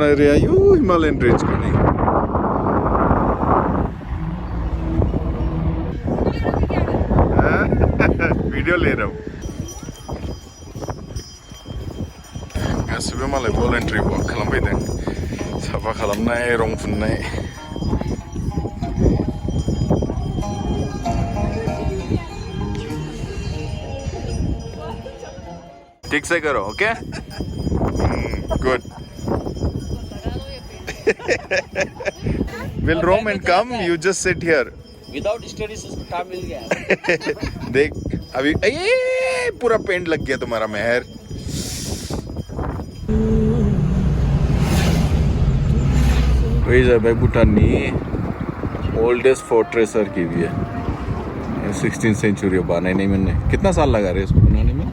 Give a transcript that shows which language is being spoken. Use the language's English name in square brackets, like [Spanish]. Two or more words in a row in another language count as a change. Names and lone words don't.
[Bodo] ओरै आयु हिमालयान रेन्जखौ नै भिडिअ लिरौ। गासिबो मालाय [English] voluntary work [Bodo] खालामफैदों। साफा खालामनाय रं फुननाय। [Hindi] ठीक से करो [English] okay good. Will roam and come, you just sit here. Without studies [Hindi] काम मिल गया। देख अभी पूरा पेंट लग गया तुम्हारा मेहर। [Bodo] वही जाबाय भूटाननि [English] oldest fortress [Hindi] की भी है। [Bodo] 16th सेंचुरी बानायनाय मोनने। [Hindi] कितना साल लगा रहे इसको बनाने में?